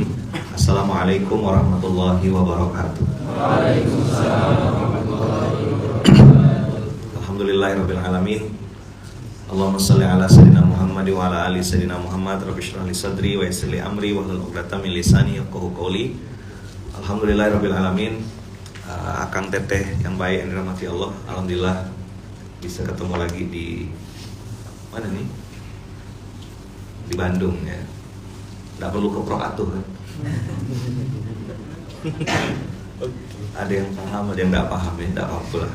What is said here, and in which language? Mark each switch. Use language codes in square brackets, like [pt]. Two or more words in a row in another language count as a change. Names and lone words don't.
[ar] السلام عليكم ورحمة الله وبركاته. الحمد لله رب العالمين. اللهم صل على سيدنا محمد وعلى آل سيدنا محمد. رب اشرح لي صدري ويسر لي أمري واحلل عقدة من لساني يفقهوا قولي. الحمد لله رب العالمين. [id] Akang teteh yang baik yang dirahmati Allah, alhamdulillah bisa ketemu lagi di mana nih? Di Bandung ya. Nggak perlu ke Proaktuh kan? Ada yang paham, ada yang nggak paham ya, nggak apa-apa lah.